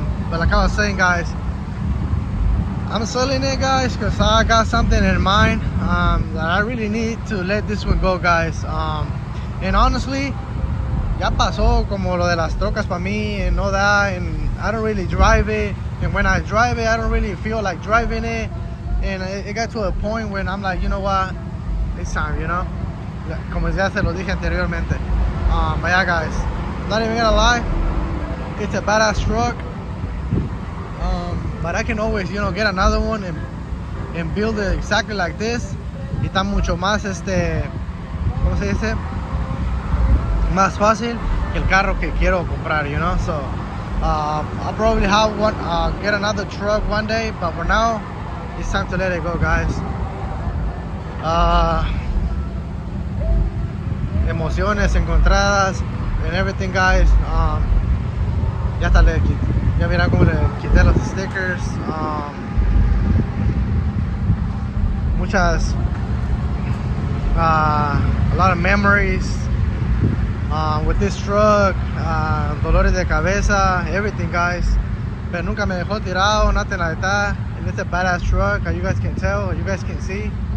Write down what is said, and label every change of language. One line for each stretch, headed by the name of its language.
English: But like I was saying, guys, I'm selling it, guys, because I got something in mind that I really need to let this one go, guys. And honestly,
Spanish: ya pasó como lo de las trocas para mí
English: and all that, and I don't really drive it. And when I drive it, I don't really feel like driving it. And it got to a point when I'm like, you know what, it's time, you know.
Spanish: Como ya se lo dije anteriormente.
English: But yeah, guys, not even gonna lie, it's a badass truck. But I can always, you know, get another one and build it exactly like this.
Spanish: Y está mucho más, ¿cómo se dice? Más fácil que el carro que quiero comprar,
English: you know. So I'll probably have one, get another truck one day. But for now, It's time to let it go, guys.
Spanish: Emociones encontradas
English: and everything, guys.
Spanish: Ya hasta ya verán cómo le quité los stickers.
English: Muchas, a lot of memories with this truck.
Spanish: Dolores de cabeza, everything, guys. Pero nunca me dejó tirado,
English: nothing like that. And it's a badass truck, as you guys can tell, you guys can see.